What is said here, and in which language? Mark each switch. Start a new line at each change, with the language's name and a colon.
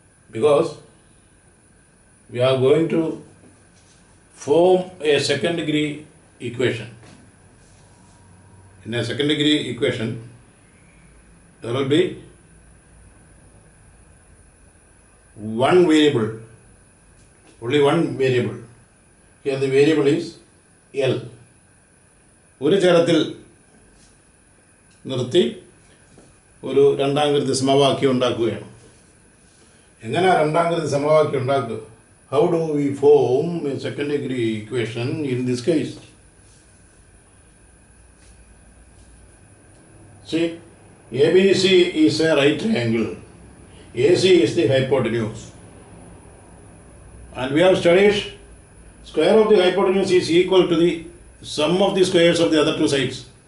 English: Because we are going to form a second degree equation. In a second degree equation, there will be one variable, only one variable. Here the variable is L.
Malayalam: ഒരു ചരത്തിൽ നിർത്തി ഒരു രണ്ടാംകൃതി സമവാക്യം ഉണ്ടാക്കുകയാണ്. എങ്ങനെ രണ്ടാംകൃതി സമവാക്യം ഉണ്ടാക്കുക?
English: How do we form a second degree equation in this case? See, ABC is a right triangle. AC is the hypotenuse. And we have studied square of the hypotenuse is equal to the sum of the squares of the other two sides.